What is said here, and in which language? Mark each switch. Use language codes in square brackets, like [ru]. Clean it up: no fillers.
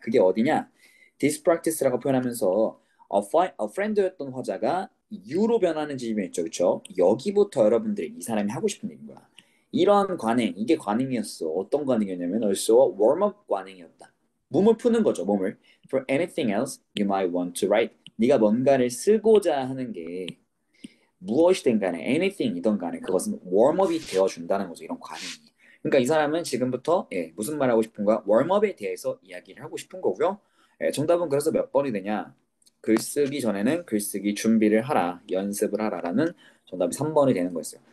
[ko] 그게 어디냐? [en] This practice [ko] 라고 표현하면서 a friend였던 화자가 you로 변하는 지점이 있죠. 그렇죠? 여기부터 여러분들이 이 사람이 하고 싶은 얘기인 거야. 이런 관행, 이게 관행이었어. 어떤 관행이었냐면 [en] also warm-up [ko] 관행이었다. 몸을 푸는 거죠, 몸을. [en] For anything else you might want to write. [ko] 네가 뭔가를 쓰고자 하는 게 무엇이든 간에 anything이든 간에 그것은 웜업이 되어준다는 거죠. 이런 관행이. 그러니까 이 사람은 지금부터 무슨 말 하고 싶은 거야? 웜업에 대해서 이야기를 하고 싶은 거고요. 정답은 그래서 몇 번이 되냐? 글쓰기 전에는 글쓰기 준비를 하라, 연습을 하라라는 정답이 3번이 되는 거였어요.